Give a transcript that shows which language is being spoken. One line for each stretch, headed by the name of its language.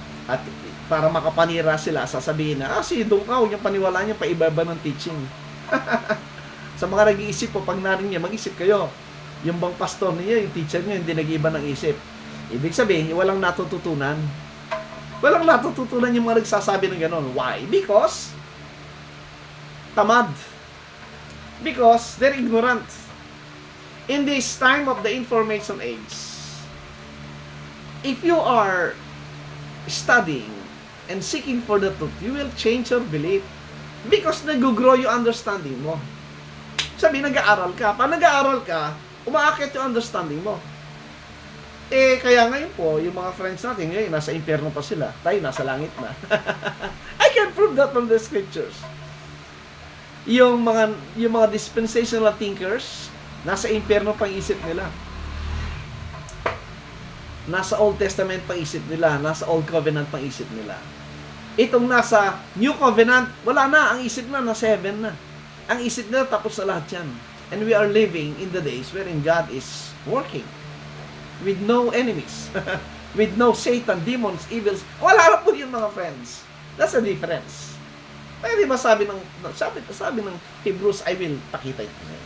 Filipino: At para makapanira sila, sasabihin na, si Dungkaw, yung paniwala niya, paiba-iba ng teaching. Sa mga nag-iisip po, pag narinig niya, mag-isip kayo. Yung bang pastor niya, yung teacher niya, hindi nag-iba ng isip. Ibig sabihin, walang natututunan. Walang natututunan yung mga nagsasabi ng gano'n.
English: Why? Because
Filipino: tamad.
English: Because they're ignorant. In this time of the information age, if you are studying and seeking for the truth, you will change your belief. Because
Filipino: nag-grow yung understanding mo. Sabi, nag-aaral ka. Pag nag-aaral ka, umaakit yung understanding mo. Kaya ngayon po, yung mga friends natin, ngayon, nasa impyerno pa sila. Tayo, nasa langit na.
English: I can prove that from the scriptures.
Filipino: Yung mga dispensational thinkers, nasa impyerno pang isip nila. Nasa Old Testament pang isip nila. Nasa Old Covenant pang isip nila. Itong nasa New Covenant, wala na. Ang isip na, nasa heaven na. Ang isip nila, tapos na lahat yan.
English: And we are living in the days wherein God is working with no enemies, with no Satan, demons, evils.
Filipino: Wala na po yun, mga friends.
English: That's the difference.
Filipino: Kaya di ba sabi ng Hebrews, I will pakita ito.